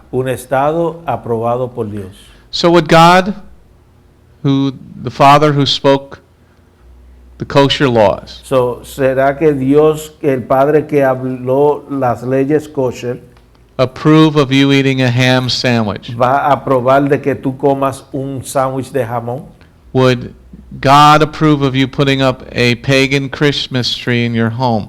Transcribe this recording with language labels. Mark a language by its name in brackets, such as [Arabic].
[Spanish] Un estado aprobado por Dios. [English] So would God, the Father who spoke the kosher laws, [Spanish] ¿Será que Dios, el Padre que habló las leyes kosher, [English] approve of you eating a ham sandwich? [Spanish] va a aprobar de que tú comas un sándwich de jamón? [English] Would God approve of you putting up a pagan Christmas tree in your home?